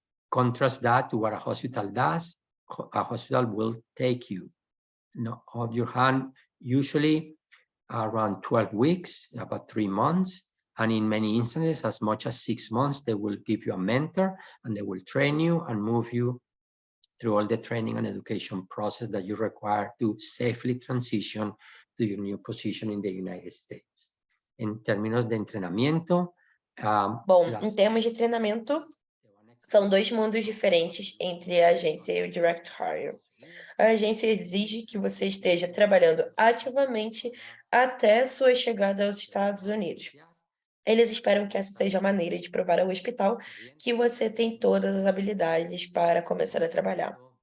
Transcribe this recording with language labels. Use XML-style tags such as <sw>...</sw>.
<en>Contrast that to what a hospital does. A hospital will take you off your hand, usually around 12 weeks, about 3 months, and in many instances, as much as 6 months. They will give you a mentor and they will train you and move you through all the training and education process that you require to safely transition to your new position in the United States.</en> <es>En términos de entrenamiento,</es> <pt>Bom, em termos de treinamento, são 2 mundos diferentes entre a agência e o Direct Hire. A agência exige que você esteja trabalhando ativamente até sua chegada aos Estados Unidos. Eles esperam que essa seja a maneira de provar ao hospital que você tem todas as habilidades para começar a trabalhar.</pt>